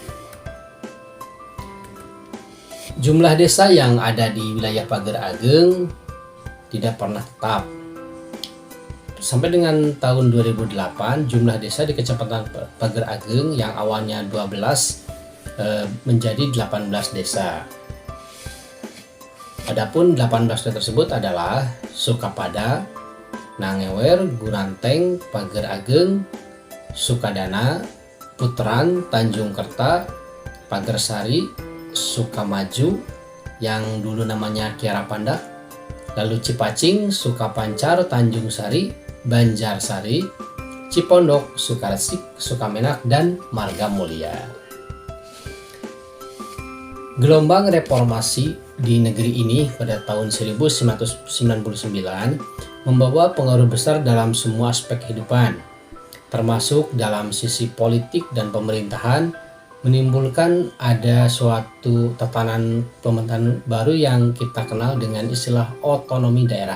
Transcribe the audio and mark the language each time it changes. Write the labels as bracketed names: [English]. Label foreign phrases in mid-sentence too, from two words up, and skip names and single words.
[Indonesian] Jumlah desa yang ada di wilayah Pager Ageng tidak pernah tetap. Sampai dengan tahun 2008, jumlah desa di Kecamatan Pager Ageng yang awalnya 12 menjadi 18 desa. Adapun 18 desa tersebut adalah Sukapada, Nangewer, Guranteng, Pager Ageng, Sukadana, Putran, Tanjung Kerta, Pagersari, Sukamaju yang dulu namanya Kiara Pandak, lalu Cipacing, Sukapancar, Tanjung Sari, Banjarsari, Cipondok, Sukaresik, Sukamenak, dan Marga Mulia. Gelombang reformasi di negeri ini pada tahun 1999 membawa pengaruh besar dalam semua aspek kehidupan, termasuk dalam sisi politik dan pemerintahan, menimbulkan ada suatu tatanan pemerintahan baru yang kita kenal dengan istilah otonomi daerah.